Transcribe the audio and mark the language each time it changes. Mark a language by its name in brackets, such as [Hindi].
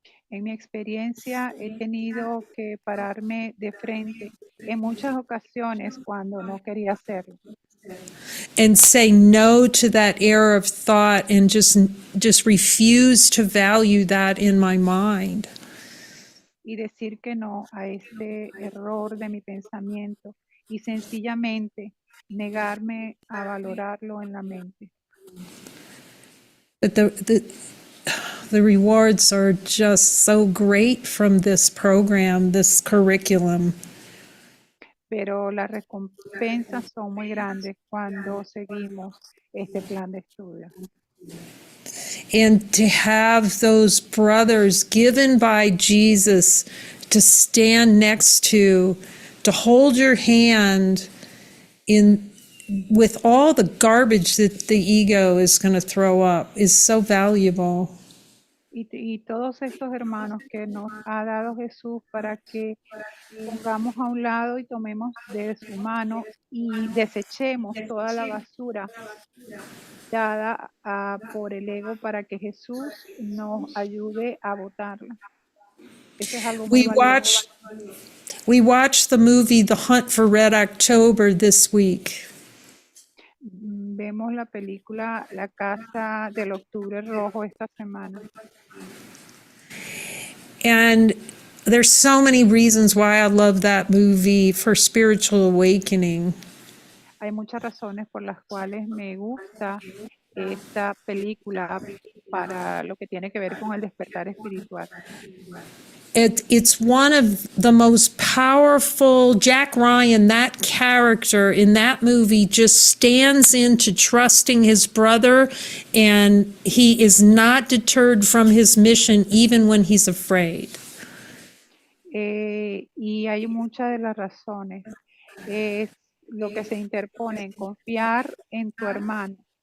[Spanish] En mi experiencia he tenido que pararme de frente en muchas ocasiones cuando no quería hacerlo. [English] And say no to that error of thought and just refuse to value that in my mind. [Spanish] Y decir que no a este error de mi pensamiento y sencillamente negarme a valorarlo en la mente. [English] But the rewards are just so great from this program, this curriculum. [Spanish] Pero las recompensas son muy grandes cuando seguimos este plan de estudio. [English] And to have those brothers given by Jesus to stand next to hold your hand in with all the garbage that the ego is going to throw up is so valuable. [Spanish] Y todos estos hermanos que nos ha dado Jesús para que pongamos a un lado y tomemos de su mano y desechemos toda la basura dada por el ego para que Jesús nos ayude a botarla. Eso es algo muy [English] We [Spanish] valioso. [English] watched we watched the movie The Hunt for Red October this week. [Spanish] Vemos la película La Casa del Octubre Rojo esta semana. [English] And there's so many reasons why I love that movie for spiritual awakening. [Spanish] Hay muchas razones por las cuales me gusta esta película para lo que tiene que ver con el despertar espiritual. [English] It's one of the most powerful. Jack Ryan, that character in that movie, just stands into trusting his brother, and he is not deterred from his mission even when he's afraid. [Spanish] Y hay muchas de las razones. Es lo que se interpone en confiar en tu hermano.